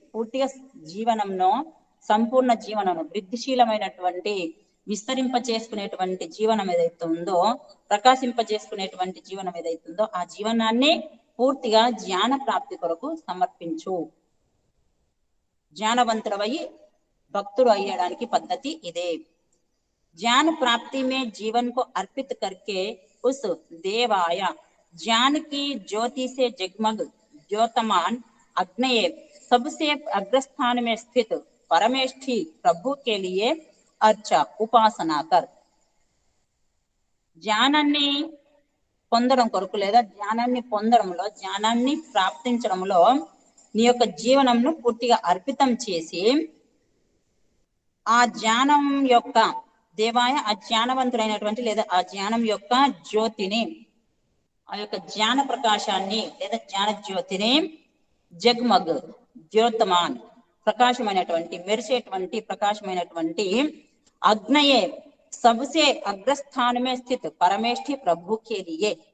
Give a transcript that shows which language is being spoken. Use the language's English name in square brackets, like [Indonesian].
[Telugu] పూర్తిగా జీవనంలో సంపూర్ణ జీవనం వృద్ధిశీలమైనటువంటి విస్తరింప చేసుకునేటువంటి జీవనం ఏదైతే ఉందో ప్రకాశింపజేసుకునేటువంటి జీవనం ఏదైతుందో ఆ జీవనాన్ని పూర్తిగా జ్ఞాన ప్రాప్తి కొరకు సమర్పించు. జ్ఞానవంతుడవయి భక్తుడు అయ్యడానికి పద్ధతి ఇదే. [Hindi] ज्ञान प्राप्ति में जीवन को अर्पित करके उस देवाय ज्ञान की ज्योति से जगमग ज्योतमान अग्नये सबसे अग्रस्थान में स्थित परमेष्ठी प्रभु के लिए अर्चा उपासना कर. [Telugu] జ్ఞానాన్ని పొందడం కొరకు లేదా జ్ఞానాన్ని పొందడంలో జ్ఞానాన్ని ప్రాప్తించడంలో నీ యొక్క జీవనంను పూర్తిగా అర్పితం చేసి ఆ జ్ఞానం యొక్క దేవాయ ఆ జ్ఞానవంతుడైనటువంటి లేదా ఆ జ్ఞానం యొక్క జ్యోతిని ఆ యొక్క జ్ఞాన ప్రకాశాన్ని లేదా జ్ఞాన జ్యోతిని జగ్మగ్ జ్యోతమాన్ ప్రకాశమైనటువంటి మెరిసేటువంటి ప్రకాశమైనటువంటి అగ్నయే [Hindi] సబ్సే అగ్రస్థానమే స్థిత్ పరమేష్ఠి ప్రభుకే లియే.